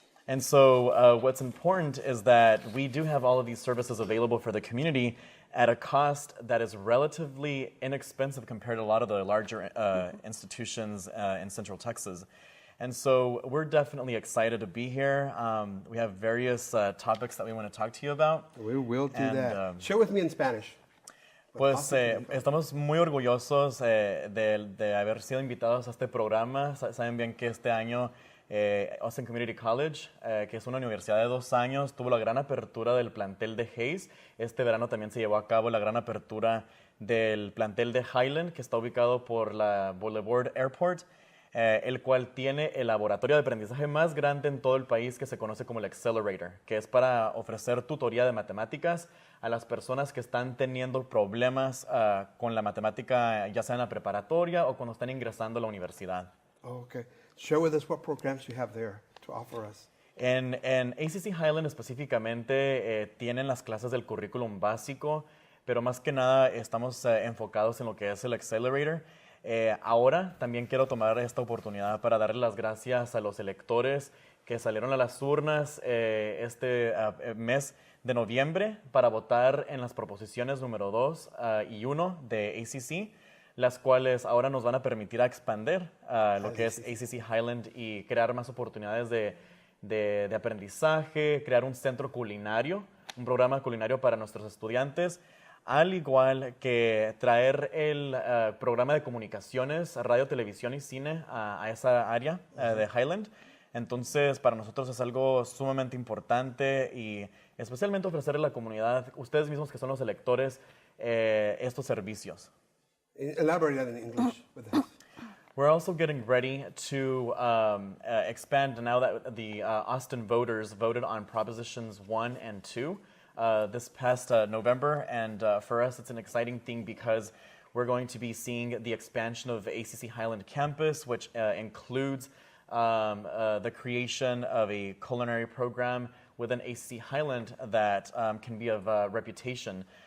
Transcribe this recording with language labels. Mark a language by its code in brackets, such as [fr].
[en] And so what's important is that we do have all of these services available for the community at a cost that is relatively inexpensive compared to a lot of the larger institutions in Central Texas. And so we're definitely excited to be here. We have various topics that we want to talk to you about. We will do that. Share with me in Spanish. [es] Pues estamos muy orgullosos de haber sido invitados a este programa. Saben bien que este año Austin Community College, que es una universidad de 2 años, tuvo la gran apertura del plantel de Hayes. Este verano también se llevó a cabo la gran apertura del plantel de Highland, que está ubicado por la Boulevard Airport, el cual tiene el laboratorio de aprendizaje más grande en todo el país, que se conoce como el Accelerator, que es para ofrecer tutoría de matemáticas a las personas que están teniendo problemas con la matemática, ya sea en la preparatoria o cuando están ingresando a la universidad. [en] Okay. Share with us what programs you have there to offer us. [es] En ACC Highland específicamente tienen las clases del currículum básico, pero más que nada estamos enfocados en lo que es el Accelerator. Ahora también quiero tomar esta oportunidad para darle las gracias a los electores que salieron a las urnas este mes de noviembre para votar en las proposiciones número 2 y 1 de ACC, las cuales ahora nos van a permitir expandir lo que es ACC Highland y crear más oportunidades de aprendizaje, crear un centro culinario, un programa culinario para nuestros estudiantes, al igual que traer el programa de comunicaciones, radio, televisión y cine a esa área de Highland. Entonces, para nosotros es algo sumamente importante y especialmente ofrecerle a la comunidad, ustedes mismos que son los electores, estos servicios. [en] Elaborate that in English with us. We're also getting ready to expand now that the Austin voters voted on Propositions 1 and 2 this past November. And for us, it's an exciting thing because we're going to be seeing the expansion of ACC Highland Campus, which includes the creation of a culinary program within ACC Highland that can be of reputation.